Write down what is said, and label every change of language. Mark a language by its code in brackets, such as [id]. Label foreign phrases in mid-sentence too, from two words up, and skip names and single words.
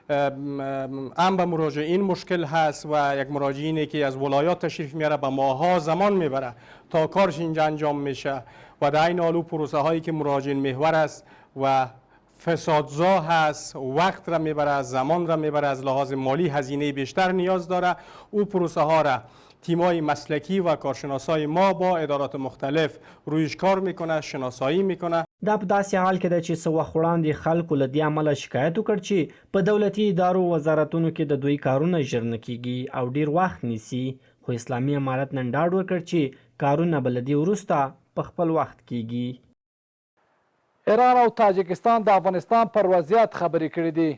[fa] هم به مراجعین مشکل هست و یک مراجعینی که از ولایات تشریف میاره به ماها زمان میبره تا کارش اینجا انجام میشه و در این حال پروسه هایی که مراجعین محور است و فسادزا هست، وقت را میبره، زمان را میبره، از لحاظ مالی هزینه بیشتر نیاز داره. او پروسه ها را تیمای مسلکی و کارشناسای ما با ادارات مختلف رویش کار میکنه، شناسایی میکنه. [ps] دا په داسې حال کې ده چې څه وخت وړاندې خلکو له دې امله شکایت وکړ چې په دولتي ادارو وزارتونو کې د دوی کارونه ژر نه کیږي او ډیر وخت نیسي، خو اسلامي امارت نن ډاډ ورکړ چې کارونه به له دې وروسته په خپل وخت کیږي. ایران او تاجکستان د افغانستان پر وضعیت خبرې کړې دي.